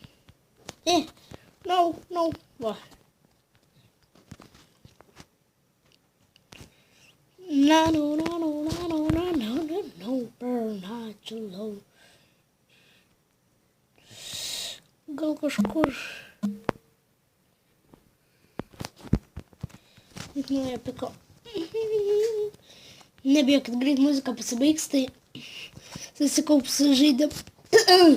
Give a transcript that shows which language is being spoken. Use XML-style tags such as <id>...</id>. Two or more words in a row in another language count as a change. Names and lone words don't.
<lt>Va.</lt> <en>No, burn not alone.</en> <lt>Gal kažkur. Nauja piko. Nebijokit, greit muzika pasibaigs, tai susikaupsiu žaidimą.</lt>